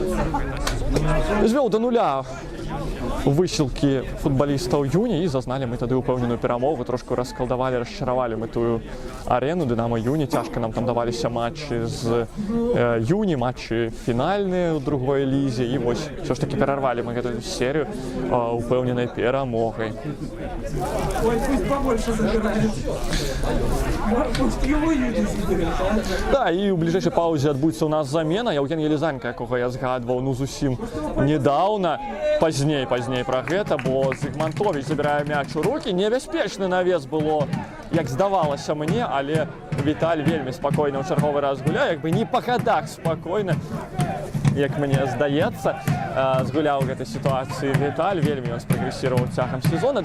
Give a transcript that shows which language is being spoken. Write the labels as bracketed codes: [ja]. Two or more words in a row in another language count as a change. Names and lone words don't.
[be] Просто звёў да нуля высілкі футбалістаў Юні, і зазналі мы тады ўпэўненую перамогу, трошку раскалдавалі, расчаравалі мы тую арену Дынамо Юні. Цяжка нам там даваліся матчы з Юні, матчы фінальныя ў другой лізе, і вось ўсё ж таки перарвалі мы гэтую серыю упэўненай перамогай. [ru] Ой, пусть побольше забирают. Пусть его люди забирают. [be] Да, і ў бліжэйшай паўзе адбудзецца ў нас замена. Яўген Елізаренка, якога я згадваў, ну зусім недаўна, пазней пра гэта, бо Зігмантович забірае мяч у рукі. Небяспечны навес было, як здавалася мне, але Віталь вельмі спакойна ў чарговы раз гуляе, як бы не па хадах спакойна, як мне здаецца, згуляў гэтай сітуацыі Віталь, вельмі ён спрагрэсіраваў цягам сезона.